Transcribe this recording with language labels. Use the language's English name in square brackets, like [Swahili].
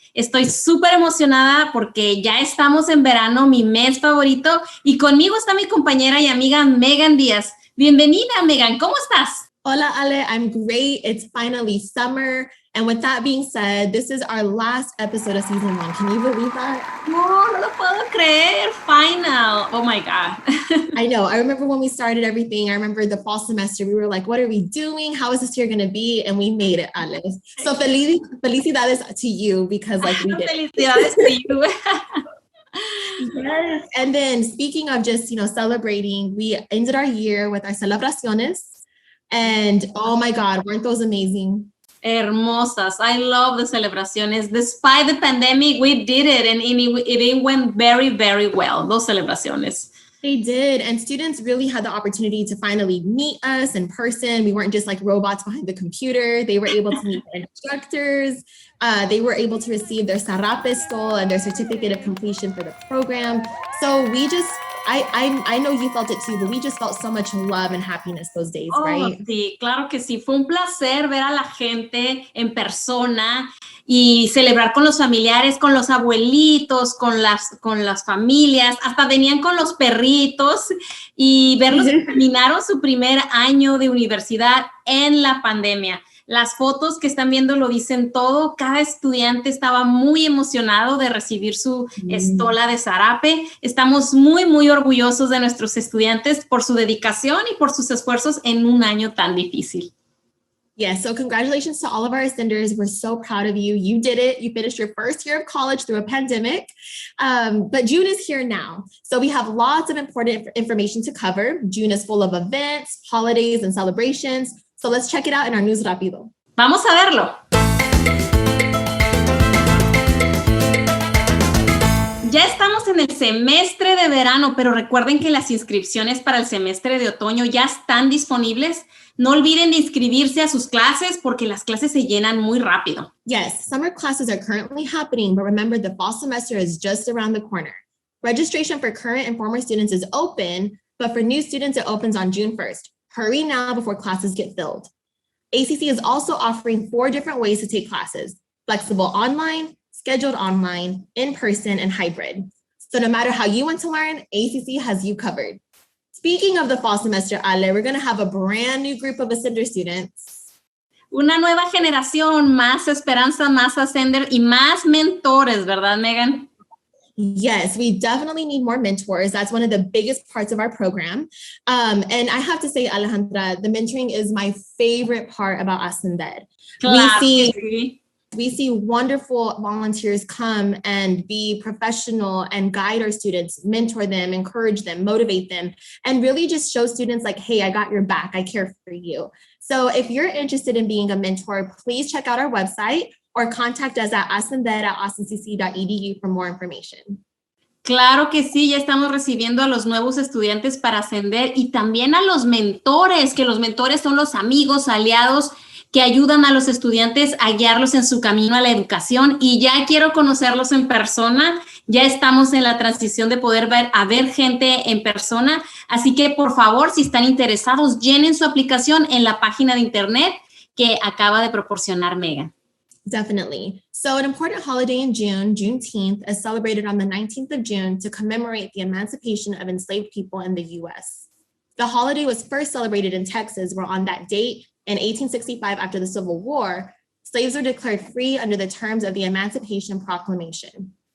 [Spanish] Estoy súper emocionada porque ya estamos en verano, mi mes favorito, y conmigo está mi compañera y amiga Megan Díaz. Bienvenida, Megan, ¿cómo estás? Hola, [English] Ale, I'm great. It's finally summer. And with that being said, this is our last episode of season 1. Can you believe that? [Spanish] No lo puedo creer. Final. [English] Oh my God. I know. I remember when we started everything. I remember the fall semester. We were like, what are we doing? How is this year going to be? And we made it, Ale. So felicidades to you because like we did. Felicidades to you. Yes. And then speaking of just, celebrating, we ended our year with our celebraciones. And oh my God, weren't those amazing? Hermosas. I love the celebraciones. Despite the pandemic, we did it and it went very, very well, those celebraciones. They did. And students really had the opportunity to finally meet us in person. We weren't just like robots behind the computer. They were able to meet their instructors. They were able to receive their Sarapestol and their certificate of completion for the program. So we just, I know you felt it too, but we just felt so much love and happiness those days, right? [Spanish] Sí, claro que sí. Fue un placer ver a la gente en persona y celebrar con los familiares, con los abuelitos, con las familias, hasta venían con los perritos y verlos que terminaron su primer año de universidad en la pandemia. Las fotos que están viendo lo dicen todo. Cada estudiante estaba muy emocionado de recibir su estola de zarape. Estamos muy, muy orgullosos de nuestros estudiantes por su dedicación y por sus esfuerzos en un año tan difícil. [English] Yes, so congratulations to all of our ascenders. We're so proud of you. You did it. You finished your first year of college through a pandemic, but June is here now. So we have lots of important information to cover. June is full of events, holidays, and celebrations. So let's check it out in our news rápido. [Spanish] Vamos a verlo. Ya estamos en el semestre de verano, pero recuerden que las inscripciones para el semestre de otoño ya están disponibles. No olviden de inscribirse a sus clases porque las clases se llenan muy rápido. [English] Yes, summer classes are currently happening, but remember the fall semester is just around the corner. Registration for current and former students is open, but for new students, it opens on June 1st. Hurry now before classes get filled. ACC is also offering 4 different ways to take classes: flexible online, scheduled online, in-person, and hybrid. So no matter how you want to learn, ACC has you covered. Speaking of the fall semester, Ale, we're going to have a brand new group of Ascender students. [Spanish] Una nueva generación, más esperanza, más Ascender y más mentores, ¿verdad, Megan? [English] Yes, we definitely need more mentors. That's one of the biggest parts of our program. And I have to say, Alejandra, the mentoring is my favorite part about Ascender. [Spanish] Claro, [English] we see wonderful volunteers come and be professional and guide our students, mentor them, encourage them, motivate them, and really just show students like, hey, I got your back. I care for you. So if you're interested in being a mentor, please check out our website or contact us at ascender@austinCC.edu for more information. [Spanish] Claro que sí, ya estamos recibiendo a los nuevos estudiantes para ascender y también a los mentores, que los mentores son los amigos, aliados que ayudan a los estudiantes a guiarlos en su camino a la educación y ya quiero conocerlos en persona. Ya estamos en la transición de poder ver gente en persona, así que por favor, si están interesados, llenen su aplicación en la página de internet que acaba de proporcionar Megan. [English] Definitely. So an important holiday in June, Juneteenth, is celebrated on the 19th of June to commemorate the emancipation of enslaved people in the U.S. The holiday was first celebrated in Texas, where on that date, in 1865, after the Civil War, slaves were declared free under the terms of the Emancipation Proclamation.